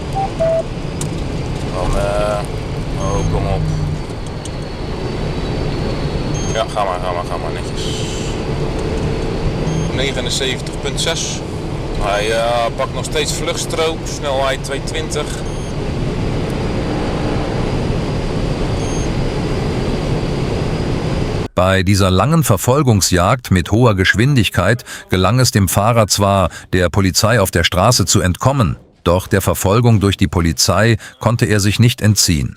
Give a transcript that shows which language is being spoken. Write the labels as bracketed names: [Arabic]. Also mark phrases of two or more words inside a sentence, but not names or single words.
[Dutch] Dan, oh, kom op. Ja, ga maar, netjes. 79,6. Hij pakt nog steeds vluchtstroop, snelheid 220. [German] Bei dieser langen Verfolgungsjagd mit hoher Geschwindigkeit gelang es dem Fahrer zwar, der Polizei auf der Straße zu entkommen, doch der Verfolgung durch die Polizei konnte er sich nicht entziehen.